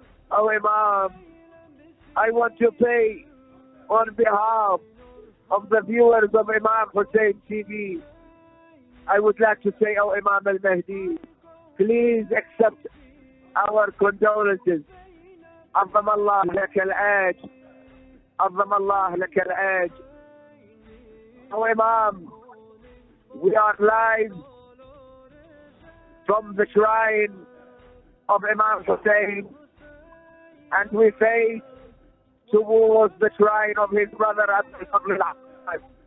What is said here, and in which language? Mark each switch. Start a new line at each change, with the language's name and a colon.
English: Oh Imam, I want to pray on behalf of the viewers of Imam Hussein TV. I would like to say, oh Imam al-Mahdi, please accept our condolences.
Arabic: عظم الله لك الأجر, عظم الله لك الأجر.
English: Oh Imam, we are live from the shrine of Imam Hussein, and we face towards the shrine of his brother Abbas,